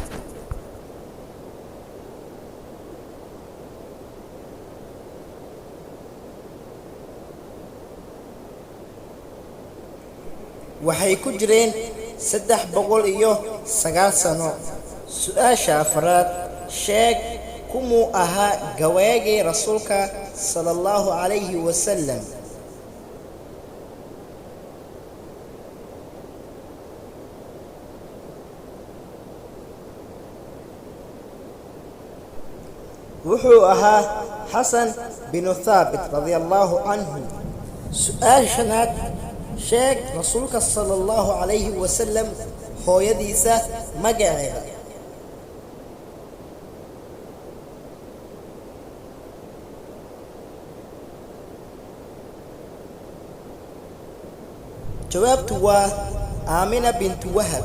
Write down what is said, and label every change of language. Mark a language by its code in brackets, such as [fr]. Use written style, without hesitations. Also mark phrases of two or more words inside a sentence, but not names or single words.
[so] waxay ku jireen 309 sano. su'aasha afraad sheeg kumuu ahaa gawaagii rasuulka [ar] صلى الله عليه وسلم. [so] wuxuu ahaa xasan bin thaabit [ar] رضي الله عنه. [so] su'aasha shanaad sheeg rasuulka [ar] صلى الله عليه وسلم [so] hooyadiisa magaceeda. jawaabtu waa Aamina bint Wahab.